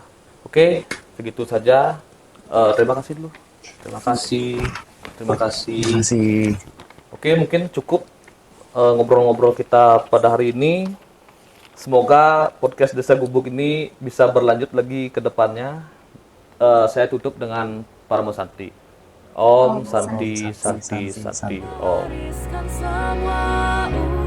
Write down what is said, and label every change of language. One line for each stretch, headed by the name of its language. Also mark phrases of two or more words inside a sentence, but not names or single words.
Indonesian: Oke, begitu saja. Terima kasih dulu. Terima kasih. Terima kasih. Terima kasih. Oke, mungkin cukup ngobrol-ngobrol kita pada hari ini. Semoga podcast Desa Gubuk ini bisa berlanjut lagi ke depannya. Saya tutup dengan Paramo Santi.
Sanskrit: Om Santi Santi Santi Om.
Indonesian: Wariskan semua